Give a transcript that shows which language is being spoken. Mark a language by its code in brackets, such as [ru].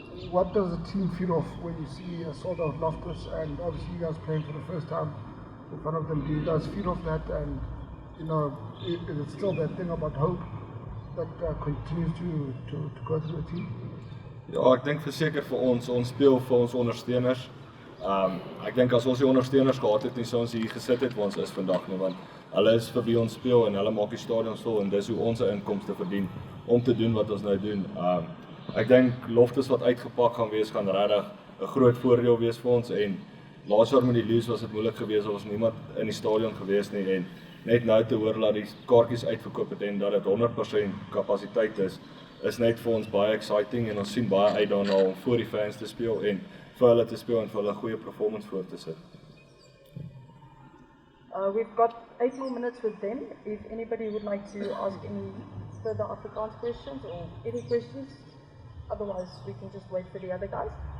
[en] What does the team feel of when you see a sort of Loftus and obviously you guys playing for the first time in front of them? Do you guys feel of that, and you know, is it still that thing about hope that continues to go through the team? [af] Ja, ek dink verseker vir ons speel vir ons ondersteuners. Ek dink as ons die ondersteuners gehad het nie sou ons hier gesit het waar ons is vandag nie, want hulle is vir wie ons speel en hulle maak die stadions vol en dis hoe ons se inkomste verdien om te doen wat ons nou doen. Ek dink Loftus wat uitgepak gaan wees gaan regtig 'n groot voordeel wees vir ons en laas jaar met die Leeu's was dit moeilik geweest, daar was niemand in die stadion gewees nie en net nou te hoor dat die kaartjies uitverkoop het en dat dit 100% kapasiteit is net vir ons baie exciting en ons sien baie uit daarna om voor die fans te speel en vir hulle te speel en vir hulle 'n goeie performance voor te sit. [en] We've got 8 more minutes with them. If anybody would like to ask any further Afrikaans questions or any questions, otherwise we can just wait for the other guys.